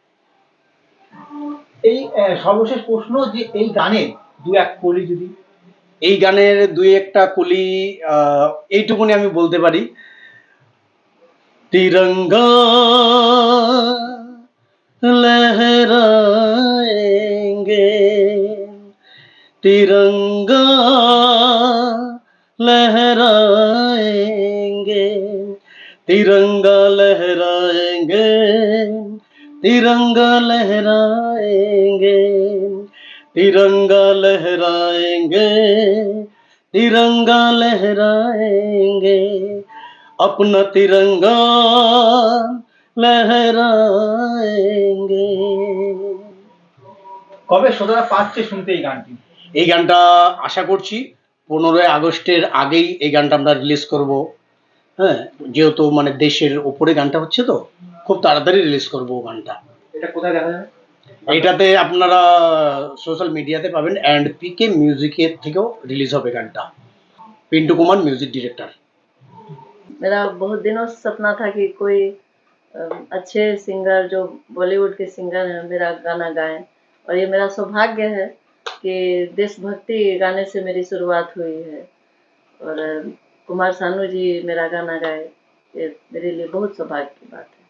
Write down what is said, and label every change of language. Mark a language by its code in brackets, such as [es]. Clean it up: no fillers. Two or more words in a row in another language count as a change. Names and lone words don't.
[bn] এই সর্বশেষ প্রশ্ন, যে এই গানে দু এক কলি যদি। এই গানের দুই একটা কলি এইটুকুনি আমি বলতে পারি, [hi] तिरंगा लहराएंगे, तिरंगा लहराएंगे, तिरंगा लहराएंगे, तिरंगा लहराएंगे, तिरंगा लहराएंगे, तिरंगा लहराएंगे, अपना तिरंगा लहराएंगे। [bn] কবে শ্রোতারা পাচ্ছে শুনতে এই গানটি? এই গানটা আশা করছি 15ই আগস্টের আগেই এই গানটা আমরা রিলিজ করব। হ্যাঁ, যেহেতু মানে দেশের ওপরে গানটা হচ্ছে, তো খুব তাড়াতাড়ি রিলিজ করব গানটা। এটা কোথায় দেখা যাবে? এইটাতে আপনারা [en] social mediaতে [bn] পাবেন, অ্যান্ড পিকে মিউজিকের থেকেও রিলিজ হবে গানটা। পিন্টু কুমার [en] music director. [hi] मेरा बहुत दिनों से सपना था कि कोई अच्छे सिंगर जो बॉलीवुड के सिंगर हैं मेरा गाना गाएं, और ये मेरा सौभाग्य है कि देशभक्ति गाने से मेरी शुरुआत हुई है, और कुमार सानू जी मेरा गाना गाए, ये मेरे लिए बहुत सौभाग्य की बात है।